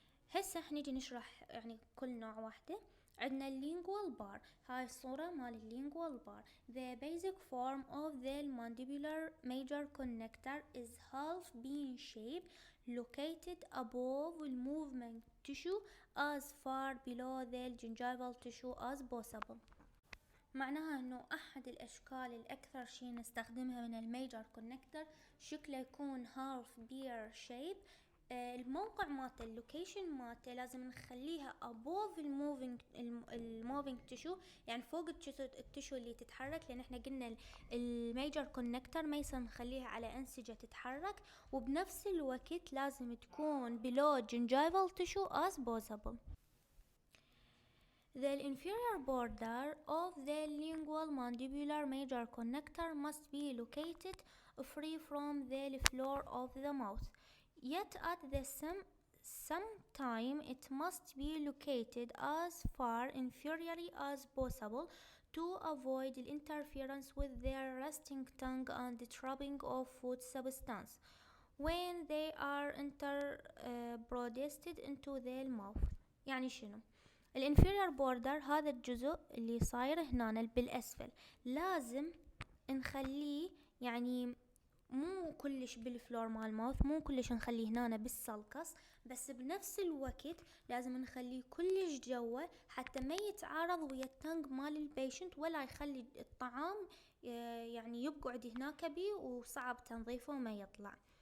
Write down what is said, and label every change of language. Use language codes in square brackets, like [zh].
[ar] هسه نيجي نشرح يعني كل نوع واحدة. عندنا اللينجوال بار، هاي الصورة مال اللينجوال بار. [en] The basic form of the mandibular major connector is half bean shape located above the movement tissue as far below the gingival tissue as possible. [ar] معناها انه احد الاشكال الاكثر شي نستخدمها من الميجر كونكتر شكله يكون هالف بير شيب. الموقع مالته اللوكيشن مالته لازم نخليها above الموفينج تيشو، يعني فوق التيشو اللي تتحرك، لان احنا قلنا الميجر كونكتر ما يصير نخليها على انسجة تتحرك، وبنفس الوقت لازم تكون [en] below gingival tissue as possible. The inferior border of the lingual mandibular major connector must be located free from the floor of the mouth. Yet at the same time it must be located as far inferiorly as possible to avoid the interference with their resting tongue and the trapping of food substance when they are introduced into the mouth. [ar] يعني شنو؟ الانفيريور بوردر هذا الجزء اللي صاير هنا بالاسفل لازم نخليه يعني مو كلش بالفلور مال الماوث، مو كلش نخليه هنا بالسلقص، بس بنفس الوقت لازم نخليه كلش جوا حتى ما يتعارض ويا التنج مال البيشنت، ولا يخلي الطعام يعني يقعد هناك بيه وصعب تنظيفه وما يطلع.